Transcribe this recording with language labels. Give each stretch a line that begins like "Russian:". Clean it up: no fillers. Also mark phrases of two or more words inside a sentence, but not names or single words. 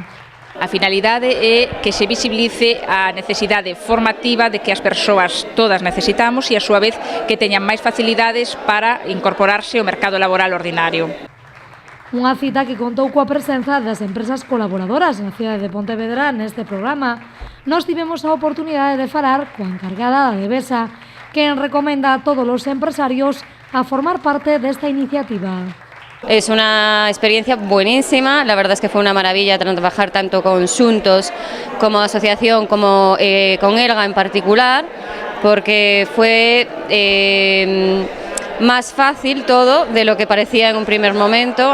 Galician: A finalidade é que se visibilice a necesidade formativa de que as persoas todas necesitamos e, a súa vez, que teñan máis facilidades para incorporarse ao mercado laboral ordinario. Unha cita que contou coa presenza das empresas colaboradoras na cidade de Pontevedra neste programa. Nós tivemos a oportunidade de falar coa encargada da Devesa, que recomenda a todos os empresarios a formar parte desta iniciativa.
Spanish: Es una experiencia buenísima, la verdad es que fue una maravilla trabajar tanto con Xuntos como asociación como con ELGA en particular, porque fue más fácil todo de lo que parecía en un primer momento.